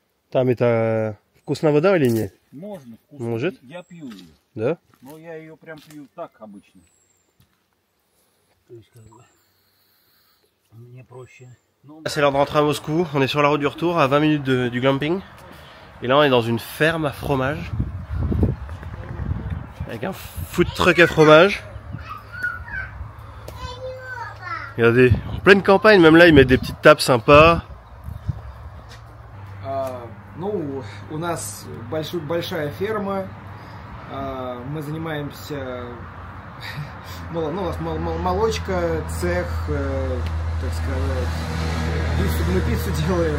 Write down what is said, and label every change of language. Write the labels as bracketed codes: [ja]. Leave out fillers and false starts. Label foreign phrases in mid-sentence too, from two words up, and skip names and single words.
[ru] Там это вкусная вода или нет? Можно, вкусно. Может? Я пью ее. Да? Но я ее прям пью так обычно. То есть как бы мне проще. [fr] C'est l'heure de rentrer à Moscou, on est sur la route du retour à 20 minutes du glamping. Et là on est dans une ferme à fromage. Avec un [en] food truck [fr] à fromage. Regardez, en pleine campagne, même là ils mettent des petites tables sympas. [ru] Ну, у нас большая ферма, мы занимаемся, ну, у нас молочка, цех, так сказать, мы пиццу делаем.